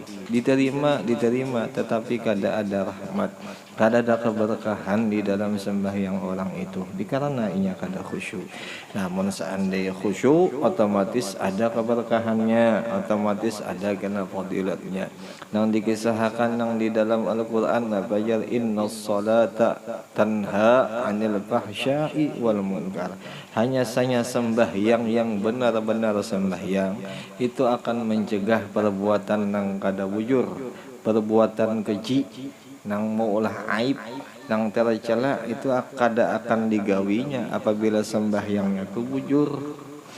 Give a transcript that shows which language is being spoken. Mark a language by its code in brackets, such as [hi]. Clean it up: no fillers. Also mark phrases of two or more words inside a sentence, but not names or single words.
[bjn] Diterima tetapi kada ada rahmat, kada ada keberkahan di dalam sembahyang orang itu dikarenainya kada khusyuk. Namun seandainya khusyuk otomatis ada keberkahannya, otomatis ada kena fadilatnya. Nang dikisahkan nang di dalam Al-Quran nabayar [ar] إن الصلاة تنهى عن الفحشاء والمنكر. [bjn] Hanya saja sembahyang yang benar-benar sembahyang itu akan mencegah perbuatan nang kada bujur, perbuatan keji, nang maulah aib, nang tercela itu kada akan digawinya apabila sembahyangnya itu bujur.